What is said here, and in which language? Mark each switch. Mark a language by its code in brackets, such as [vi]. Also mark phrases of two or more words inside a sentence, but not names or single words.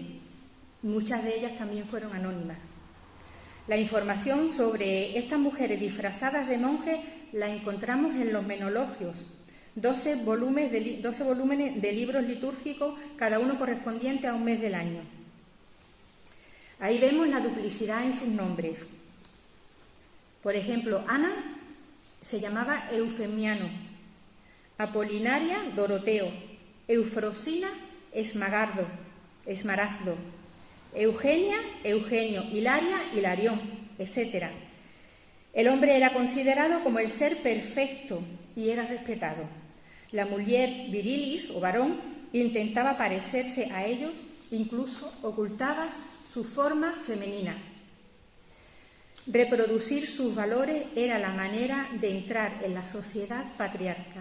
[es] Muchas de ellas también fueron anónimas. La información sobre estas mujeres disfrazadas de monjes la encontramos en los Menologios, 12 volúmenes de libros litúrgicos, cada uno correspondiente a un mes del año. Ahí vemos la duplicidad en sus nombres. Por ejemplo, Ana se llamaba Eufemiano, Apolinaria, Doroteo, Eufrosina, Esmagardo, Esmaragdo, Eugenia, Eugenio, Hilaria, Hilarión, etc. El hombre era considerado como el ser perfecto y era respetado. La mujer virilis o varón intentaba parecerse a ellos, incluso ocultaba sus formas femeninas. Reproducir sus valores era la manera de entrar en la sociedad patriarcal.